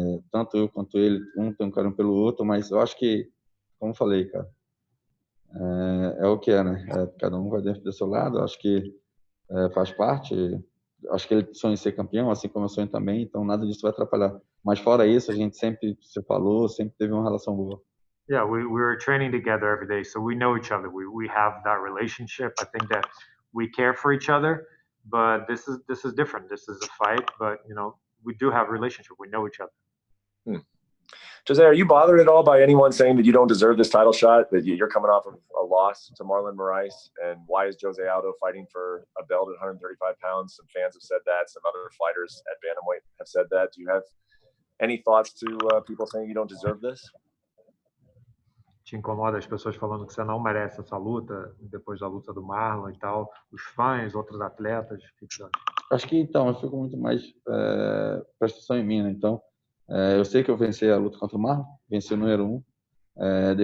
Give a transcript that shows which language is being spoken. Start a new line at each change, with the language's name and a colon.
Portuguese: Tanto eu quanto ele, um tem um carinho pelo outro, mas eu acho que, como eu falei, cara, é o que é, né? Cada um vai dentro do seu lado, eu acho que faz parte. Acho que ele sonha em ser campeão, assim como eu sonho também, então nada disso vai atrapalhar. Mas fora isso, a gente sempre se falou, sempre teve uma relação boa.
English: Yeah, we were training together every day, so we know each other. We have that relationship. I think that we care for each other, but this is different. This is a fight, but you know, we do have a relationship. We know each other. Jose, are you bothered at all by anyone saying that you don't deserve this title shot, that you're coming off of a loss to Marlon Moraes? And why is Jose Aldo fighting for a belt at 135 pounds? Some fans have said that. Some other fighters at bantamweight have said that. Do you have any thoughts to people saying you don't deserve this?
Portuguese: Te incomoda as pessoas falando que você não merece essa luta depois da luta do Marlon e tal? Os fãs, outros atletas, o que você acha? Acho que então, eu fico muito mais prestação em mim, né? Então, eu sei que eu venci a luta contra o Marlon, venci o número 1.